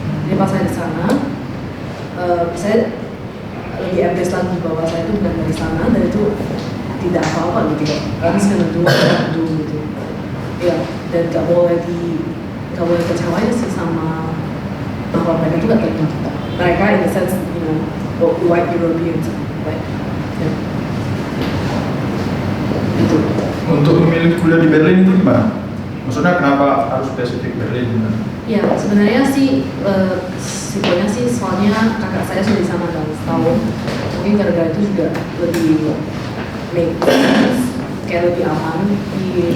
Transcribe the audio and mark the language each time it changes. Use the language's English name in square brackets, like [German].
[Indonesian] Jadi pas saya di sana, saya lebih embrace lagi bahwa saya itu bukan dari sana dan itu tidak apa-apa gitu. Karena sekarang dulu gitu. Ya, dan gak boleh kecewain sih sama bahwa mereka itu gak terima kita. Mereka [English] in the sense, you know, white Europeans, right? Yeah. [Indonesian] Gitu. untuk memilih kuliah di Berlin itu gimana? Maksudnya kenapa harus spesifik Berlin? Ya, sebenarnya sih simpelnya sih soalnya kakak saya sudah di sana kan setahun. Mungkin gara-gara itu juga lebih make sense, kayak lebih aman di.